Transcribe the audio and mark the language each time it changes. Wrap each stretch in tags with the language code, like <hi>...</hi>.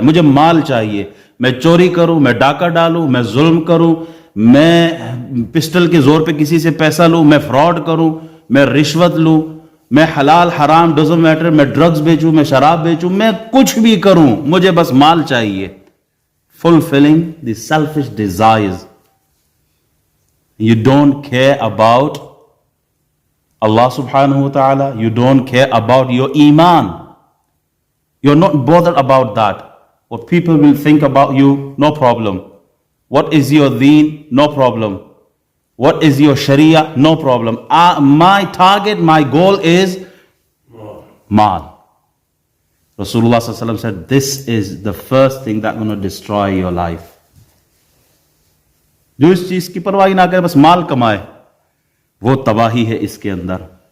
<ur>مجھے مال چاہیے، میں چوری کروں، میں ڈاکہ ڈالوں، میں ظلم کروں، میں پسٹل کے زور پہ کسی سے پیسہ لوں، میں فراڈ کروں، میں رشوت لوں، میں حلال حرام</ur> <en>doesn't matter,</en> <ur>میں ڈرگز بیچوں، میں شراب بیچوں، میں کچھ بھی کروں، مجھے بس مال چاہیے.</ur> <en>Fulfilling the selfish desires. You don't care about Allah subhanahu wa ta'ala. You don't care about your iman. You're not bothered about that. What people will think about you, no problem. What is your deen? No problem. What is your sharia? No problem. My target, my goal is mal. Rasulullah sallallahu alaihi wasallam said, this is the first thing that's going to destroy your life.</en> <ur>جو اس چیز کی پرواہ نہ کرے، بس مال کمائے، وہ تباہی ہے اس کے اندر.</ur>